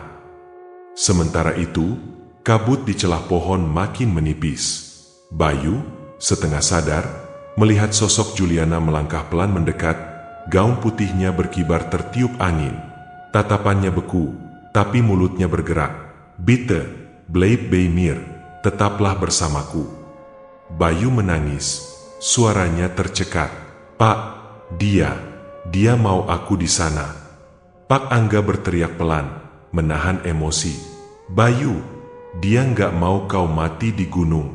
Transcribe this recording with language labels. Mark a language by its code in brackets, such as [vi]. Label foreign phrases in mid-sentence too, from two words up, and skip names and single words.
[id] Sementara itu, kabut di celah pohon makin menipis. Bayu, setengah sadar, melihat sosok Juliana melangkah pelan mendekat. Gaun putihnya berkibar tertiup angin. Tatapannya beku, tapi mulutnya bergerak. [de] "Bitte, bleib bei mir, [id] tetaplah bersamaku." Bayu menangis, suaranya tercekat. "Pak, dia mau aku di sana." Pak Angga berteriak pelan, menahan emosi. "Bayu, dia nggak mau kau mati di gunung.